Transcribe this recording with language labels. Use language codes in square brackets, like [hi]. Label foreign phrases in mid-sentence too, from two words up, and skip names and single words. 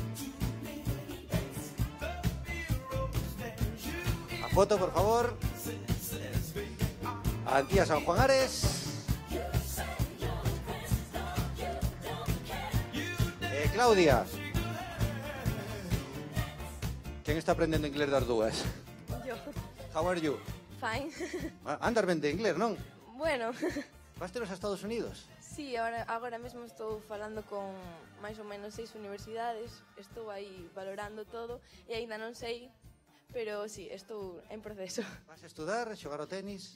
[gl] A foto, por favor. A Antía San Juan Ares. Claudia. Quen está aprendendo inglés das dúas? Yo. [en] How are you? Fine. [gl] Andas ben de inglés, non? Bueno. Vas teros a Estados Unidos? Sí, agora mesmo estou falando con máis ou menos 6 universidades. Estou aí valorando todo e aínda non sei, pero sí, estou en proceso. Vas a estudar, xogar o tenis?